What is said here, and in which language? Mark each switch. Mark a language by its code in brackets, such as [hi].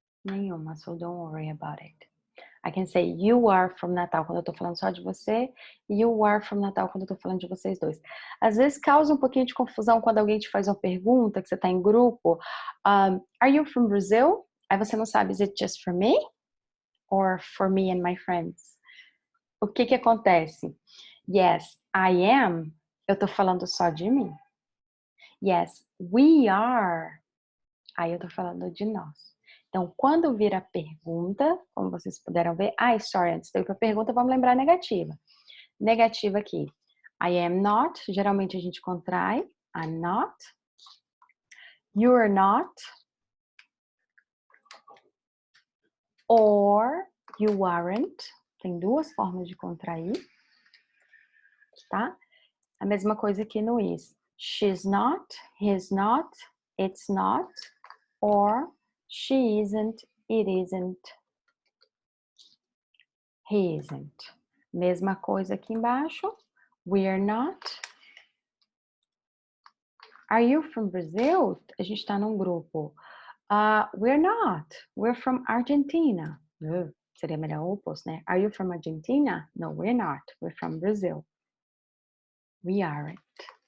[pt] Nenhuma, [en] so don't worry about it. I can say you are from Natal [pt] quando eu tô falando só de você, [en] you are from Natal [pt] quando eu tô falando de vocês dois. Às vezes causa um pouquinho de confusão quando alguém te faz uma pergunta, que você tá em grupo. [en] Are you from Brazil? [pt] Aí você não sabe, [en] is it just for me? Or for me and my friends? [pt] O que acontece? [en] Yes, I am. [pt] Eu tô falando só de mim. [en] Yes, we are. [pt] Aí eu tô falando de nós. Então, quando vir a pergunta, como vocês puderam ver, [en] sorry, [pt] antes de ir para a pergunta, vamos lembrar a negativa. Negativa aqui. [en] I am not, [pt] geralmente a gente contrai. [en] I'm not. You're not. Or you aren't. [pt] Tem duas formas de contrair. Tá? A mesma coisa aqui no is. [en] She's not, he's not, it's not, or she isn't, it isn't, he isn't. [pt] Mesma coisa aqui embaixo. [en] We're not. Are you from Brazil? [pt] A gente está num grupo. [en] We're not. We're from Argentina. [pt] Seria melhor o oposto, né? [en] Are you from Argentina? No, we're not. We're from Brazil. We aren't.